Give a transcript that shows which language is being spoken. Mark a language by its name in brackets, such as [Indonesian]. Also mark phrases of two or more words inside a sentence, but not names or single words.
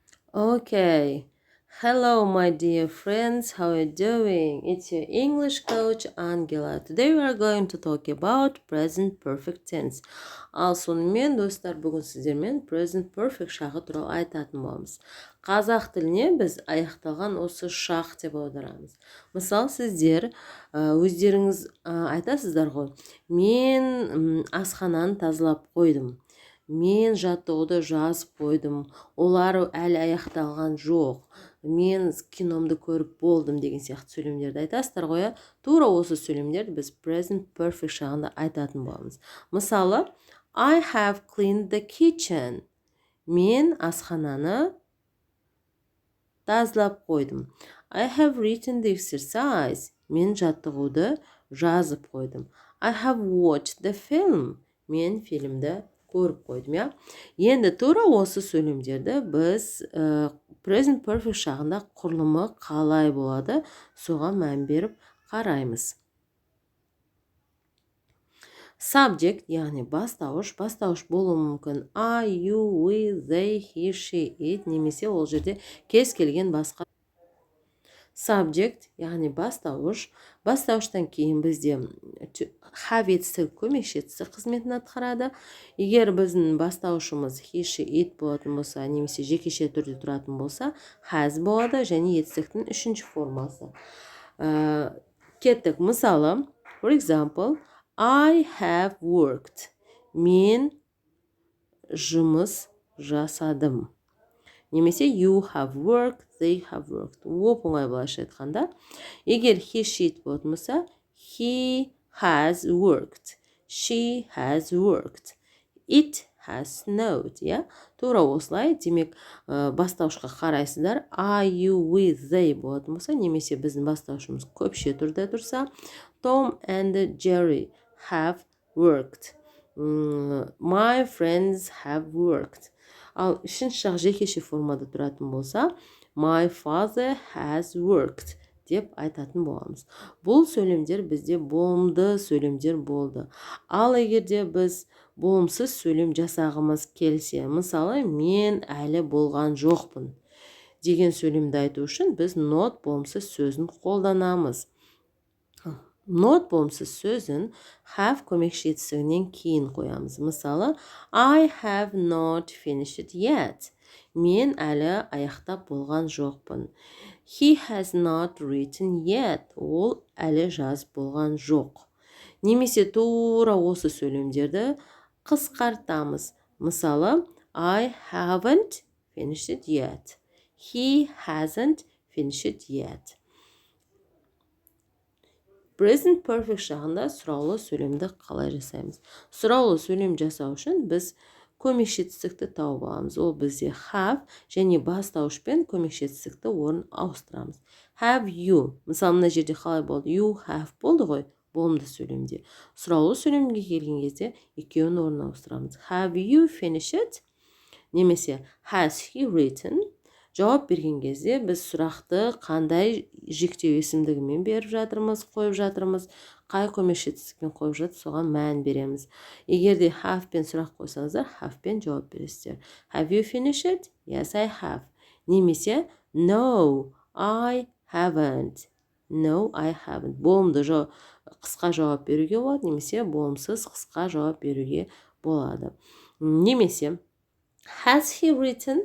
[English] Okay. Hello, my dear friends. How are you doing? It's your English coach, Angela. Today we are going to talk about present perfect tense. [Kazakh] Ал сонымен, достар, бүгін сіздермен [English] present perfect [Kazakh] шағы туралы айтатын боламыз. Қазақ тіліне біз аяқталған осы шақ деп аударамыз. Мысалы, сіздер өздеріңіз айтасыздар ғой, мен асхананы тазалап қойдым. Мен жаттығуды жазып қойдым, олар әлі аяқталған жоқ. Мен киномды көріп болдым деген сияқты сөйлемдерді айтасыздар ғой. Тура осы сөйлемдерді біз [English] present perfect [Kazakh] шағында айтатын боламыз. Мысалы, [English] I have cleaned the kitchen. [Kazakh] Мен асхананы тазалап қойдым. [English] I have written the exercise. [Kazakh] Мен жаттығуды жазып қойдым. [English] I have watched the film. [Kazakh] Мен фильмді көріп қойдым, я. Енді тура осы сөйлемдерді біз [English] present perfect [Kazakh] шағында құрылымы қалай болады, соған мән беріп қараймыз. Subject, яғни бастауыш болуы мүмкін. [English] I, you, we, they, he, she, it, [Kazakh] немесе ол жерде кез келген басқа. Subject, яғни бастауыштан кейін бізде have етістігі көмекші етістік қызметін атқарады. Егер біздің бастауышымыз [English] he, she, it [Kazakh] болатын болса, немесе жекеше түрде тұратын болса, has болады және етістіктің үшінші формасы. Кеттік, мысалы, [English] for example, I have worked. [Kazakh] Мен жұмыс жасадым. [English] Немесе you have worked, they have worked. [Kazakh] Оп-оңай былайша айтқанда. Егер [English] he, she, it [Kazakh] болатын болса, [English] he has worked, she has worked, it has snowed. [Kazakh] Тура осылай, демек бастаушыға қарайсыздар. [English] I, you, we, they [Kazakh] болатын болса, немесе біздің бастаушымыз көпше түрде тұрса, [English] Tom and Jerry have worked. My friends have worked. [Kazakh] Ал үшінші жақ жекеше формада тұратын болса, [English] my father has worked [Kazakh] деп айтатын боламыз. Бұл сөйлемдер бізде болымды сөйлемдер болды. Ал егерде біз болымсыз сөйлем жасағымыз келсе, мысалы, мен әлі болған жоқпын деген сөйлемді айту үшін біз not болымсыз сөзін қолданамыз. Not болымсыз сөзін have көмекші етістігінен кейін қоямыз. Мысалы, [English] I have not finished yet. [Kazakh] Мен әлі аяқтап болған жоқпын. [English] He has not written yet. [Kazakh] Ол әлі жазып болған жоқ. Немесе тура осы сөйлемдерді қысқартамыз. Мысалы, [English] I haven't finished yet. He hasn't finished yet. Present perfect [Kazakh] шағында сұраулы сөйлемді қалай жасаймыз? Сұраулы сөйлем жасау үшін біз көмекші етістікті тауып аламыз. Ол бізде have және бастауышпен көмекші етістікті орын ауыстырамыз. [English] Have you. [Kazakh] Мысалы, мына жерде қалай болды? [English] You have [Kazakh] болды ғой, болымды сөйлемде. Сұраулы сөйлемге келген кезде екеуін орын ауыстырамыз. [English] Have you finished? Немесе has he written? [Kazakh] Жауап берген кезде біз сұрақты қандай жіктеу есімдігімен беріп жатырмыз, қойып жатырмыз, қай көмекші етістікпен қойып жатыр, соған мән береміз. Егерде have пен сұрақ қойсаңыздар, have пен жауап бересіздер. [English] Have you finished? Yes, I have. Немесе no, I haven't. No, I haven't. [Kazakh] Болымды қысқа жауап беруге болады, немесе болымсыз қысқа жауап беруге болады. [English] Немесе has he written?